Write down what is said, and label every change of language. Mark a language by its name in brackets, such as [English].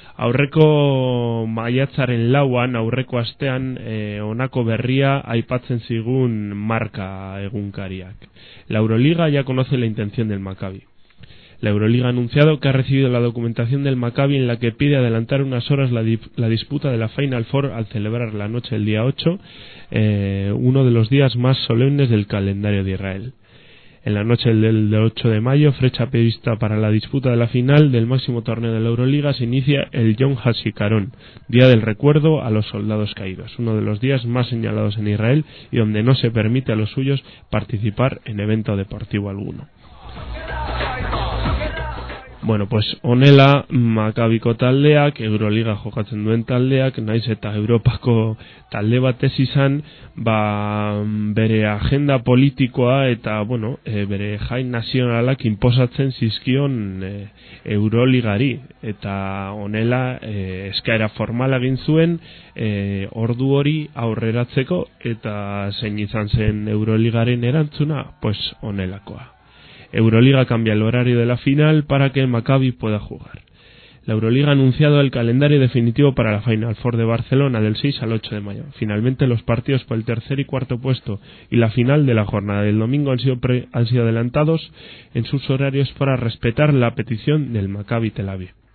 [Basque] Aurreko maiatzaren lauan, aurreko astean, honako berria aipatzen zigun Marka egunkariak. [Spanish] La Euroliga ya conoce la intención del Maccabi. La Euroliga ha anunciado que ha recibido la documentación del Maccabi en la que pide adelantar unas horas la disputa de la Final Four al celebrar la noche del día 8, uno de los días más solemnes del calendario de Israel. En la noche del 8 de mayo, fecha prevista para la disputa de la final del máximo torneo de la Euroliga, se inicia el Yom HaZikaron, Día del Recuerdo a los Soldados Caídos, uno de los días más señalados en Israel y donde no se permite a los suyos participar en evento deportivo alguno. [Basque] Bueno, pues honela, Maccabiko taldeak, Euroliga jokatzen duen taldeak, naiz eta Europako talde batez izan, ba, bere agenda politikoa eta, bueno, bere jai nazionalak inposatzen zizkion Euroligari. Eta honela, eskaera formala egin zuen, ordu hori aurreratzeko, eta zein izan zen Euroligaren erantzuna, pues honelakoa. [Spanish] Euroliga cambia el horario de la final para que Maccabi pueda jugar. La Euroliga ha anunciado el calendario definitivo para la Final Four de Barcelona del 6 al 8 de mayo. Finalmente, los partidos por el tercer y cuarto puesto y la final de la jornada del domingo han sido adelantados en sus horarios para respetar la petición del Maccabi Tel Aviv.